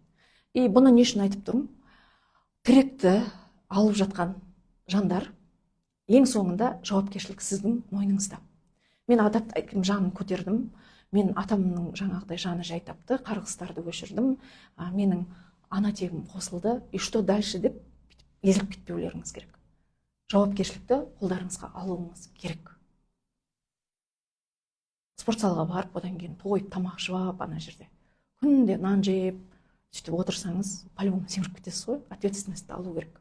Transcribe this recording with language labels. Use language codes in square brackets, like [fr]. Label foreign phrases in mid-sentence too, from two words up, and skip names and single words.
[kk] И бұны не үшін айтып тұрмын? Тіректі алып жатқан жандар ең соңында жауапкершілік сіздің мойныңызда. Мен жанын көтердім. Мен атамның жаңағыдай жаны жай тапты, қарғыстарды өшірдім. Менің ана тегім қосылды. [ru] И что дальше [kk] деп езіліп кетпеулеріңіз керек. Жауапкершілікті қолдарыңызға алуыңыз керек. Спорт залға барып, одан кейін тойып, тамақ жеп, ана жерде күнде нан жеп, сөйтіп отырсаңыз, по-любому семіріп кетесіз ғой, ответственностьті алу керек.